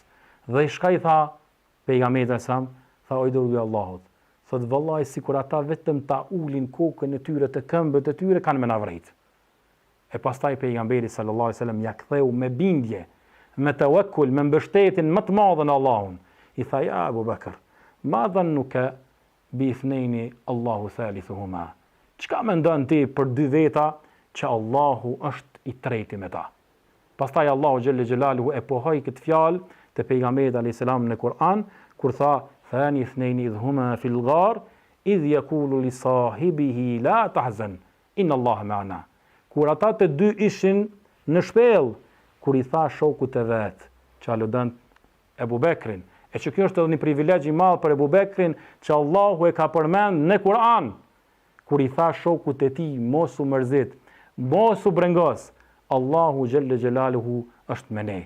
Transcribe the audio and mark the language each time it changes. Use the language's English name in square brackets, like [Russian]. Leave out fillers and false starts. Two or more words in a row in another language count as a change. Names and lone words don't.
[Albanian] Dhe shka i tha pejgamberi sa, tha o i dërguari i Allahut, thot vallahi sikur ata vetëm ta ulin kokën e tyre të këmbët e tyre kanë me na vrejt. E pastaj pejgamberi [Arabic] صلى الله عليه وسلم [Albanian] ja ktheu me bindje, me tawakkul, me mbështetjen më të madhe në Allahun. I tha [Arabic] يا أبا بكر ما ظنك باثنين الله ثالثهما. [Albanian] Çka mendon ti për dy veta që Allahu është i treti me ta? Pastaj Allahu [Arabic] جل جلاله [Albanian] e pohoi këtë fjalë të pejgamberit [Arabic] عليه السلام [Albanian] në Kur'an kur tha [Arabic] ثاني اثنين إذ هما في الغار إذ يقول لصاحبه لا تحزن إن الله معنا. [Albanian] Kur ata të dy ishin në shpellë, kur i tha shokut të vet, që aludon Ebu Bekrin, e që kjo është edhe një privilegj i madh për Ebu Bekrin që Allahu e ka përmend në Kur'an, kur i tha shokut të tij mos u mërzit, mos u brengos, Allahu [Arabic] جل جلاله [Albanian] është me ne.